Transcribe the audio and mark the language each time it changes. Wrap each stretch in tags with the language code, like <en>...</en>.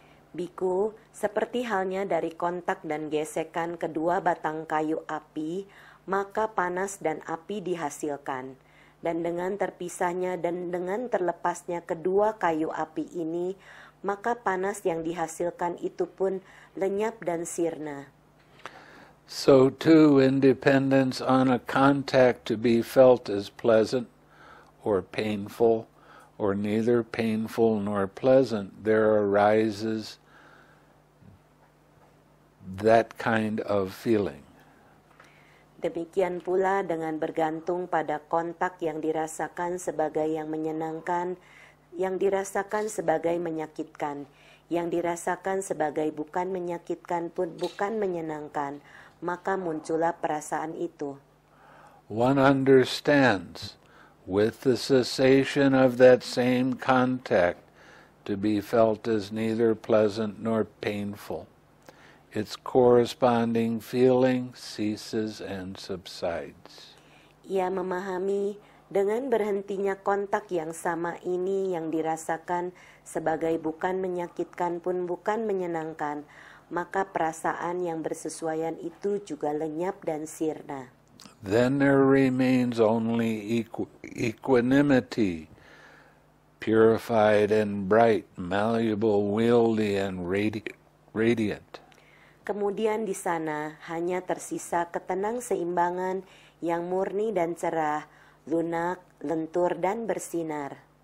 <id>Biku, seperti halnya dari kontak dan gesekan kedua batang kayu api, maka panas dan api dihasilkan. Dan dengan terpisahnya dan dengan terlepasnya kedua kayu api ini, maka panas yang dihasilkan itu pun lenyap dan sirna.</id> <en>So too, independence on a contact to be felt as pleasant or painful, or neither painful nor pleasant, there arises that kind of feeling.</en> <id>Demikian pula dengan bergantung pada kontak yang dirasakan sebagai yang menyenangkan, yang dirasakan sebagai menyakitkan, yang dirasakan sebagai bukan menyakitkan pun bukan menyenangkan, maka muncullah perasaan itu.</id> <en>One understands with the cessation of that same contact to be felt as neither pleasant nor painful. Its corresponding feeling ceases and subsides.</en> <id>Ia memahami dengan berhentinya kontak yang sama ini yang dirasakan sebagai bukan menyakitkan pun bukan menyenangkan, maka perasaan yang bersesuaian itu juga lenyap dan sirna.</id> <en>Then there remains only equanimity, purified and bright, malleable, wieldy, and radiant.</en> <id>Kemudian di sana hanya tersisa ketenang-seimbangan yang murni dan cerah, lunak, lentur, dan bersinar.</id>